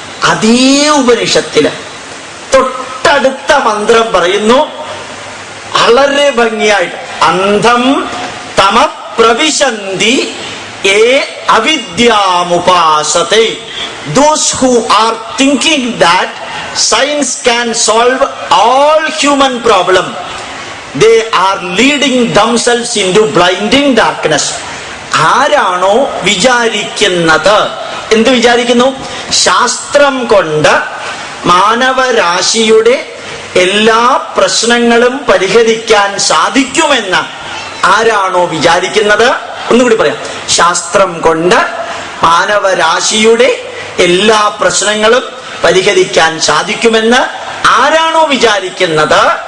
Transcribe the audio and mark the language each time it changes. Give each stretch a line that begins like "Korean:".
Malayalam: അതേ ഉപനിഷത്തില് തൊട്ടടുത്ത മന്ത്രം പറയുന്നു വളരെ ഭംഗിയായിട്ട്,
Sanskrit: അന്ധം തമ പ്രവിശന്തി ഏ അവിദ്യാമുപാസതേ.
English: Those who are thinking that science can solve all human problem, they are leading themselves into blinding darkness.
Malayalam: ആരാണോ വിചാരിക്കുന്നത്, എന്ത് വിചാരിക്കുന്നു? ശാസ്ത്രം കൊണ്ട് മാനവരാശിയുടെ എല്ലാ പ്രശ്നങ്ങളും പരിഹരിക്കാൻ സാധിക്കുമെന്ന് ആരാണോ വിചാരിക്കുന്നത്, ഒന്നുകൂടി പറയാം, ശാസ്ത്രം കൊണ്ട് മാനവരാശിയുടെ എല്ലാ പ്രശ്നങ്ങളും പരിഹരിക്കാൻ സാധിക്കുമെന്ന് ആരാണോ വിചാരിക്കുന്നത്,